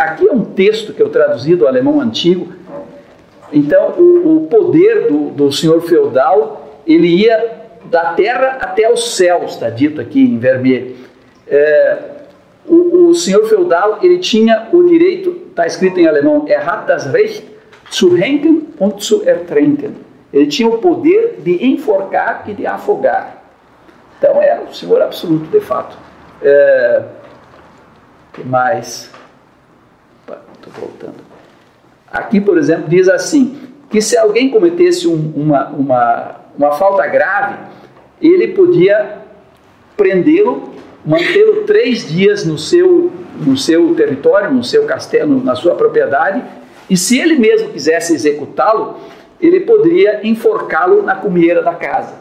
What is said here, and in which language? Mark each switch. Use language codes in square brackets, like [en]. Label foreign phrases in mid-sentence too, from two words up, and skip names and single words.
[pt] Aqui é um texto que eu traduzi do alemão antigo. Então o poder do senhor feudal, ele ia da terra até os céus, está dito aqui em vermelho. O senhor feudal, ele tinha o direito, está escrito em alemão, [de] hat das Recht zu henken und zu ertränken. [pt] Ele tinha o poder de enforcar e de afogar. Então era o senhor absoluto, de fato. Que mais? Estou voltando. Aqui, por exemplo, diz assim, que se alguém cometesse uma falta grave, ele podia prendê-lo, mantê-lo 3 dias no seu território, no seu castelo, na sua propriedade, e se ele mesmo quisesse executá-lo, ele poderia enforcá-lo na cumieira da casa.